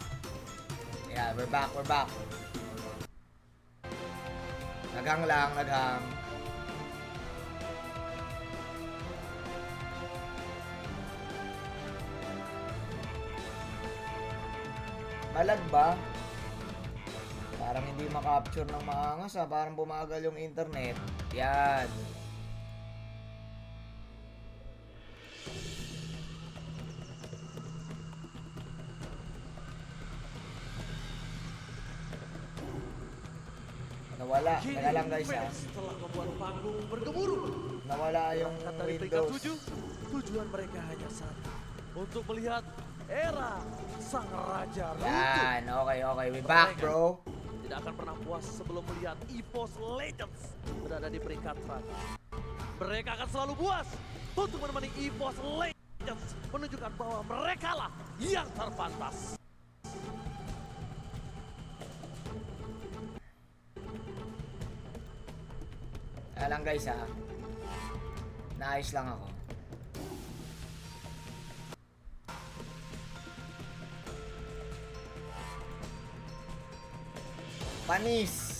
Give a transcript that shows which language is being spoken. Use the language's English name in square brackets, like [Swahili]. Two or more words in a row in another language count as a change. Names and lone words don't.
[English] Yeah, we're back. [Filipino] Naghang lang. Malag ba? Parang hindi makapture ng maangas parang bumagal yung internet. Yan. Nawala. Teka lang guys ha. [Indonesian] Setelah membuat panggung bergemuruh, [Filipino] Nawala yung [Indonesian] kata di peringkat [Filipino] Windows. [Indonesian] 7, tujuan mereka hanya satu, untuk melihat era sang raja runtuh. [Filipino] Yan. [English] Okay. We back bro. [Indonesian] Tidak akan pernah puas sebelum melihat EVOS Legends berada di peringkat teratas. Mereka akan selalu puas untuk menemani EVOS Legends menunjukkan bahwa mereka lah yang terpantas. [Filipino] Kaya lang guys ha. Naayos lang ako. Panis.